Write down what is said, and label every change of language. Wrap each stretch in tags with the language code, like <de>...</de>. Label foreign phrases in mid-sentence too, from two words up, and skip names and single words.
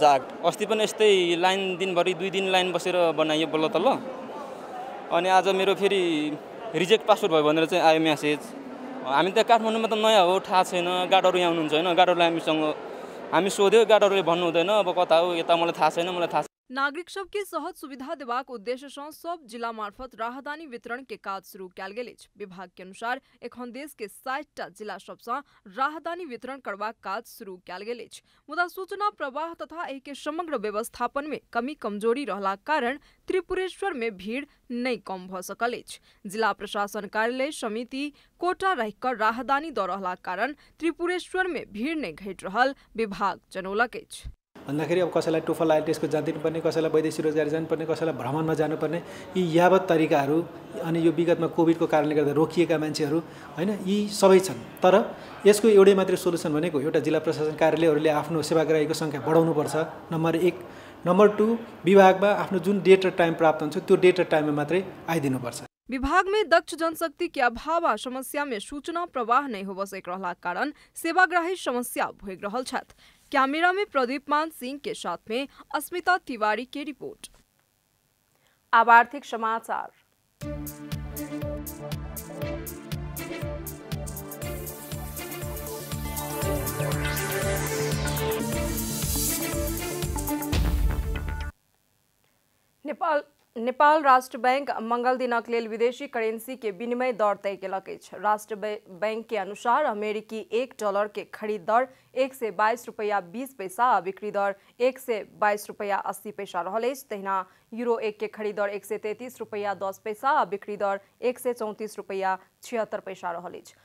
<ne>अस्ति पनि यस्तै लाइन दिनभरि 2 दिन लाइन बसेर बनाइयो बल्ल तल्ल, अनि आज मेरो फेरि</ne> <en>reject passport</en> <ne>भयो भनेर चाहिँ आयो मेसेज। हामी त काठमाडौँमा त नयाँ हो, थाहा छैन, गार्डहरू यहाँ हुनुहुन्छ होइन, गार्डरले हामी सोध्यो, गार्डरले भन्नु हुँदैन अब कता हो यता मलाई थाहा छैन, मलाई थाहा।</ne> <mai>नागरिक सबके सहज सुविधा देबाक उद्देश्य सँ सब जिला मार्फत राहदानी वितरण के काज शुरू कयल गेल अछि। विभाग के अनुसार एखन देश के 60टा जिला सब सँ राहदानी वितरण करबाक काज शुरू कयल गेल अछि। मुदा सूचना प्रवाह तथा एहि के समग्र व्यवस्थापन में कमी कमजोरी रहलाक कारण त्रिपुरेश्वर में भीड़ नहीं कम भ सकल अछि। जिला प्रशासन कार्यालय समिति कोटा रहि कऽ राहदानी दऽ रहलाक कारण त्रिपुरेश्वर में भीड़ नहीं घटि रहल विभाग जनौलक अछि।</mai> <ne>भन्दाखेरि अब कसैलाई टोफल आइएलटिएसको जान दिनुपर्ने, कसैलाई वैदेशिक रोजगारी जानुपर्ने, कसैलाई भ्रमणमा जानुपर्ने, यी यावत तरिकाहरू अनि यो विगतमा कोभिडको कारणले गर्दा रोकिएका मान्छेहरू हैन, यी सबै छन्। तर यसको एउटै मात्रै सोलुसन भनेको एउटा जिल्ला प्रशासन कार्यालयहरूले आफ्नो सेवाग्राहीको सङ्ख्या बढाउनुपर्छ, नम्बर 1। नम्बर 2, विभागमा आफ्नो जुन डेट र टाइम प्राप्त हुन्छ त्यो डेट र टाइममा मात्रै आइदिनुपर्छ।</ne> <mai>विभाग में दक्ष जनशक्ति के अभाव आ समस्या में सूचना प्रवाह नहीं होबऽ सक रहला कारण सेवाग्राही समस्या भोग रहल छथि। कैमरा में प्रदीपमान सिंह के साथ में अस्मिता तिवारी की रिपोर्ट। अब आर्थिक समाचार। नेपाल राष्ट्र बैंक मंगल दिनक लेल विदेशी करेंसी के विनिमय दर तय केलक अछि। राष्ट्र बैंक के अनुसार अमेरिकी $1 के खरीद दर 122 रुपया 20 पैसा आ बिक्री दर 122 रुपया 80 पैसा रहल अछि। तहिना यूरो 1 के खरीद दर 133 रुपया 10 पैसा आ बिक्री दर 134 रुपया 76 पैसा रहल अछि।</mai>